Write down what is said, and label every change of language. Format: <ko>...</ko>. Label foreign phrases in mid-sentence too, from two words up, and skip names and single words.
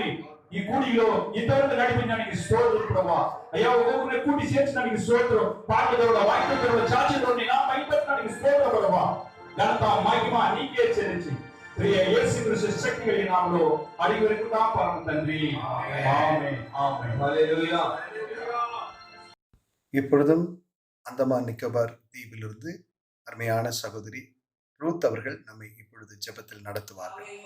<te>ఈ కూడిలో ఇంతవరకు నడిపించడానికి స్తోత్రం ప్రభా. అయ్యా ఒక్కొక్కరిని కూడి చేర్చడానికి స్తోత్రం. పాటలతో వాక్యంతో చాచతో నీ నామ మహిమపరచడానికి స్తోత్రం ప్రభా. ఘనత మహిమ నీకే చెల్లించి ప్రియ యేసుక్రీస్తు శక్తి కలిగిన నామములో అడిగి వేడుకుంటాం పరమ తండ్రి. ఆమేన్ ఆమేన్ హల్లెలూయా.</te> <ta>இப்பொழுதும் அந்தமான் நிக்கோபார் தீவிலிருந்து அருமையான சகோதரி ரூத் அவர்கள் நம்மை இப்பொழுது ஜெபத்தில் நடத்துவார்கள்.</ta>